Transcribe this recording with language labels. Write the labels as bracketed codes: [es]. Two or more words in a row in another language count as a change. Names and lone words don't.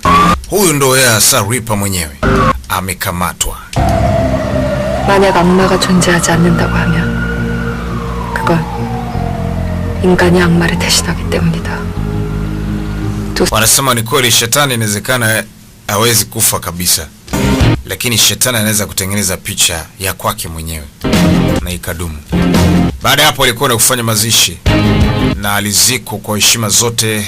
[sw] Huyu ndo yeye hasa Ripper mwenyewe amekamatwa. [ko] 만약 악마가 존재하지 않는다고 하면 그건 인간이 악마를 대신하기 때문이다. [sw] Wanasema ni kweli shetani inawezekana hawezi kufa kabisa, lakini shetani anaweza kutengeneza picha ya kwake mwenyewe na ikadumu. Baada hapo alikuwa kufanya mazishi na alizikwa kwa heshima zote.